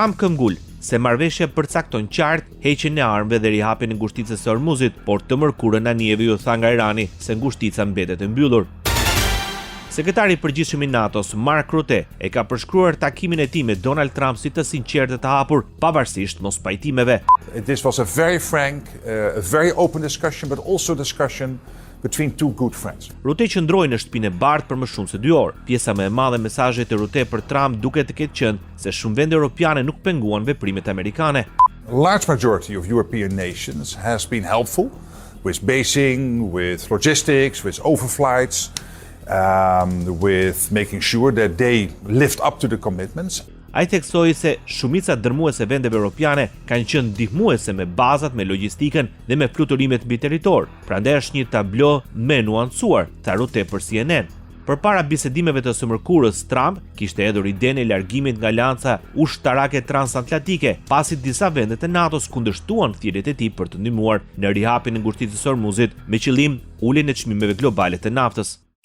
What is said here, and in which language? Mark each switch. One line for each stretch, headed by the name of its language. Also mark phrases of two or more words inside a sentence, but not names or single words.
Albanian: Trump këmbgul se marrëveshja përcakton qartë heqjen e armëve dhe rihapjen e ngushticës së Hormuzit, por të mërkurën Anijevi u tha nga Irani se ngushtica mbetet e mbyllur. Sekretari i përgjithshëm i NATO-s, Mark Rutte, e ka përshkruar takimin e tij me Donald Trump si të sinqertë të hapur, pavarësisht mos pajtimeve.
English: This was a very frank, a very open discussion, but also discussion between two good friends.
Albanian: Rutte qëndroi në shtëpinë e bardhë për më shumë se 2 orë. Pjesa më e madhe e mesazheve të Rutte për Trump duket të ketë qenë se shumë vende europiane nuk penguan veprimet amerikane.
English: A large majority of European nations has been helpful with basing, with logistics, with overflights, with making sure that they lived up to the commitments.
Albanian: Ai theksoi se shumica dërmuese vendeve europiane kanë qenë ndihmuese me bazat, me logjistikën dhe me fluturimet mbi territor. Prandaj është një tablo më nuancuar, tha Rutte për CNN. Përpara bisedimeve të së mërkurës, Trump kishte hedhur idenë e largimit nga Alianca Ushtarake Transatlantike, pasi disa vende të NATO-s kundërshtuan thirrjet e tij për të ndihmuar në rihapjen e ngushticës së Hormuzit me qëllim uljen e çmimeve globale të naftës.